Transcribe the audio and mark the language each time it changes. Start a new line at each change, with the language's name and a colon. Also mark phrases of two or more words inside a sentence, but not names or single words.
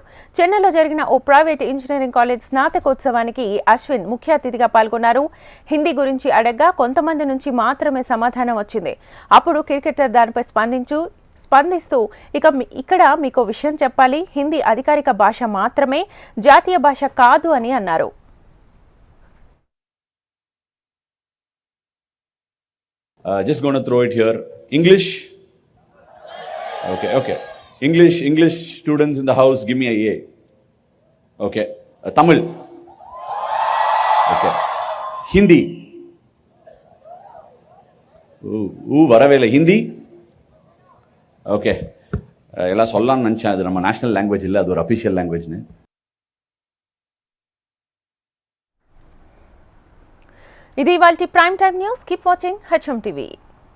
Telugu: చెన్నైలో జరిగిన ఓ ప్రైవేట్ ఇంజనీరింగ్ కాలేజ్ స్నాతకోత్సవానికి అశ్విన్ ముఖ్య అతిథిగా పాల్గొన్నారు. హిందీ గురించి అడగ్గా కొంతమంది నుంచి మాత్రమే సమాధానం వచ్చింది. అప్పుడు క్రికెటర్ దానిపై స్పందిస్తూ ఇక్కడ మీకు విషయం చెప్పాలి, హిందీ అధికారిక భాష మాత్రమే, జాతీయ భాష కాదు అని అన్నారు.
English: Just going to throw it here. English. Okay. English students in the house, give me a A. Okay. Tamil. Okay. Hindi. Varavela Hindi.
Telugu: ఓకే ఇలా
Tamil: சொல்லலாம்னு நினச்சேன். அது நம்ம
English: national language
Tamil: இல்லை, அது ஒரு
English: official language.
Telugu: ఇది ఇవాల్టి
English: prime time news. keep watching HM TV.